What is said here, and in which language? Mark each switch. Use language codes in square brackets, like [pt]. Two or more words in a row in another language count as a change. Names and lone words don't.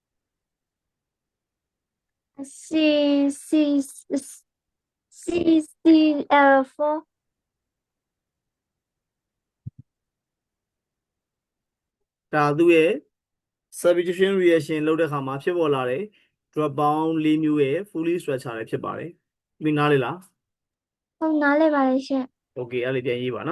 [my] C C CCl4 ဒါသူ့ရဲ့ [en] substitution reaction [my] လုပ်တဲ့ခါမှာဖြစ်ပေါ်လာတဲ့ [en] drop bound [my] ၄မျိုးရဲ့ [en] fully structure [my] တွေဖြစ်ပါတယ်ဒီနားလေလား ဟုတ်နားလည်ပါတယ်ရှင် โอเคအဲ့လေးပြန်ရေးပါနော်